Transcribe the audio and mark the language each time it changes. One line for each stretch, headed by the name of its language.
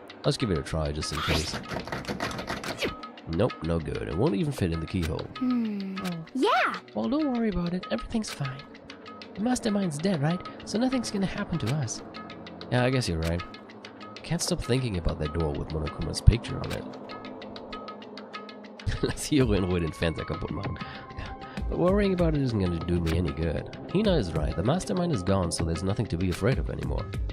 English: Let's give it a try, just in case. Nope, no good. It won't even fit in the keyhole. Yeah. Well, don't worry about it. Everything's fine. The mastermind's dead, right? So nothing's gonna happen to us. Yeah, I guess you're right. I can't stop thinking about that door with Monokuma's picture on it.
German: Lass Hiro in Ruhe den Fernseher kaputt machen.
English: But worrying about it isn't gonna do me any good. Hina is right. The mastermind is gone, so there's nothing to be afraid of anymore.